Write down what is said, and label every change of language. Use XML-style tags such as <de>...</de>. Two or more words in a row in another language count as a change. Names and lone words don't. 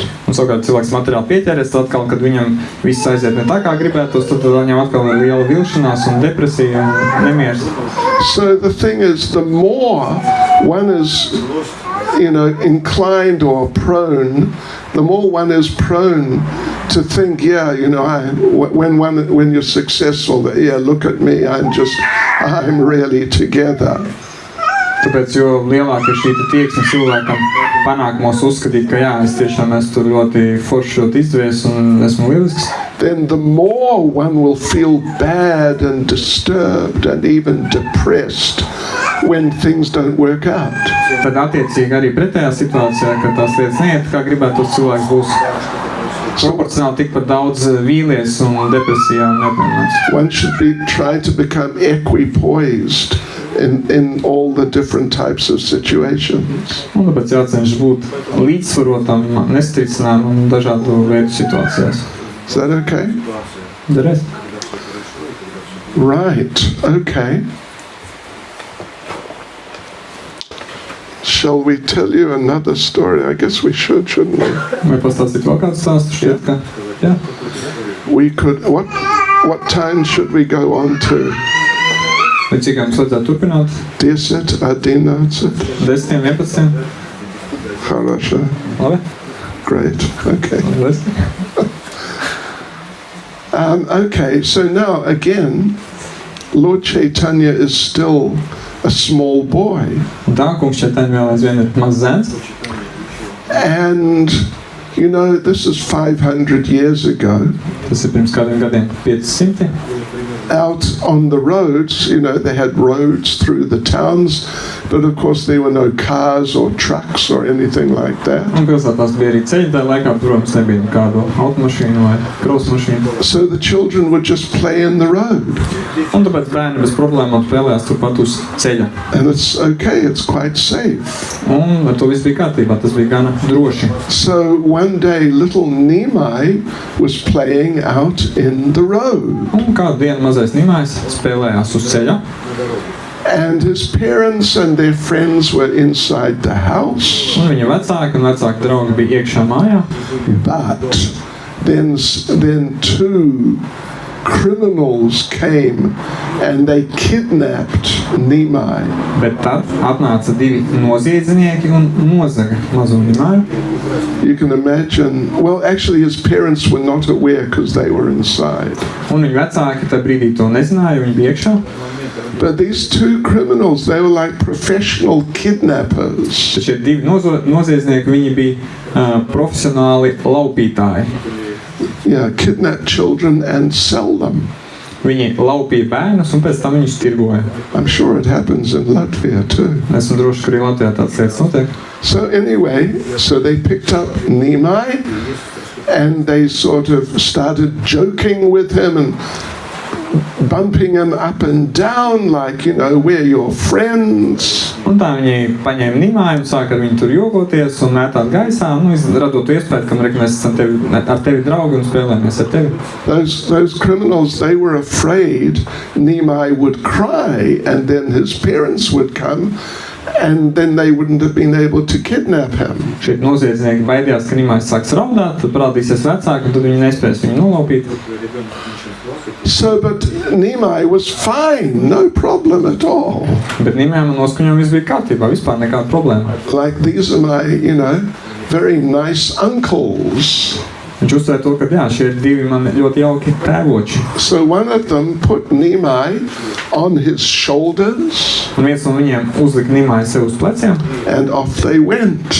<lv>Un savukārt cilvēks materiāli pieķēries, tad atkal, kad viņam viss aiziet ne tā kā gribētos, tad viņam atkal ir liela vilšanās un depresija un nemieris.</lv> <en>So the thing is, the more one is, inclined or prone, the more one is prone to think, when you're successful, look at me, I'm really together.</en> <lv>Tāpēc, jo lielāka ir šī tieksme cilvēkam panākumos uzskatīt, ka es tiešām esmu ļoti forši izdevies un esmu lielisks.</lv> <en>Then the more one will feel bad and disturbed and even depressed when things don't work out.</en> <lv>Tad attiecīgi arī pretējā situācijā, kad tās lietas neiet, kā gribētos, cilvēks būs proporcionāli tikpat daudz vīlies un depresijā un neapmierināts.</lv> <en>One should try to become equipoised in all the different types of situations.</en> <lv>Un tāpēc jācenšas būt līdzsvarotam, nestrīcinām un dažādu veidu situācijās.</lv> <en>Is that okay?</en> <lv>Derēs?</lv> <en>Right, okay. Shall we tell you another story? I guess we should, shouldn't we?</en> <lv>Vai pastāstīt vēl kādu stāstu šķiet, ka? Jā.</lv> <en>We could, what time should we go on to?</en> <lv>Vai cik mums vajadzētu turpināt? 10, 11. 10, 11.</lv> <ru>Хорошо.</ru> <lv>Labi.</lv> <en>Great, okay.</en> <lv>Labi.</lv> <en>Okay, so now again, Lord Chaitanya is still a small boy.</en> <lv>Un tā, kungs Chaitanya vēl aizvien ir mazs zēns.</lv> <en>And, this is 500 years ago.</en> <lv>Tas ir pirms kādiem gadiem 500.</lv> <en>Out on the roads, they had roads through the towns, but of course there were no cars or trucks or anything like that.</en> <lv>Un pilsētās bija arī ceļi, tā laikā, protams, nebija nekādu automašīnu vai krausmašīnu.</lv> <en>So the children would just play in the road.</en> <lv>Un tāpēc bērni bez problēmām spēlējās turpat uz ceļa.</lv> <en>And it's okay, it's quite safe.</en> <lv>Un ar to viss bija kārtībā, tas bija gana droši.</lv> <en>So one day little Nimai was playing out in the road.</en> <lv>Un kādu dienu mazais Nimais spēlējās uz ceļa.</lv> <en>And his parents and their friends were inside the house.</en> <lv>Un viņa vecāki un vecāki draugi bija iekšā mājā.</lv> <en>But then two criminals came and they kidnapped Nimai.</en> <lv>Bet tad atnāca divi noziedznieki un nozaga mazo Nimaju.</lv> <en>You can imagine, well, actually his parents were not aware because they were inside.</en> <lv>Un viņa vecāki tajā brīdī to nezināja, viņi bija iekšā.</lv> <en>But these two criminals, they were like professional kidnappers.</en> <lv>Šie divi noziedznieki, viņi bija profesionāli laupītāji.</lv> <en>Yeah, kidnap children and sell them.</en> <lv>Viņi laupīja bērnus un pēc tam viņus tirgoja.</lv> <en>I'm sure it happens in Latvia too.</en> <lv>Esmu droši, ka arī Latvijā tāds lietas notiek.</lv> <en>So anyway, so they picked up Nimai and they sort of started joking with him and bumping him up and down like, we're your friends.</en> <lv>Un tā viņi paņēma Nimaju un sāka ar viņu tur jokoties un mētāt gaisā, radot iespēju, ka mēs esam ar tevi draugi un spēlējamies ar tevi.</lv> <en>Those criminals, they were afraid Nimai would cry and then his parents would come and then they wouldn't have been able to kidnap him.</en> <lv>Šie noziedznieki baidījās, ka Nimais sāks raudāt, tad parādīsies vecāki un tad viņi nespēs viņu nolaupīt.</lv> <en>So, but Nimai was fine, no problem at all.</en> <lv>Bet Nimajam un noskaņām viss bija kārtībā, vispār nekāda problēma.</lv> <en>Like these are my, very nice uncles.</en> <lv>Viņš uzstāja to, ka šie ir divi man ļoti jauki tēvoči.</lv> <en>So one of them put Nimai on his shoulders.</en> <lv>Un viens no viņiem uzlika Nimaju sev uz pleciem.</lv> <en>And off they went.</en>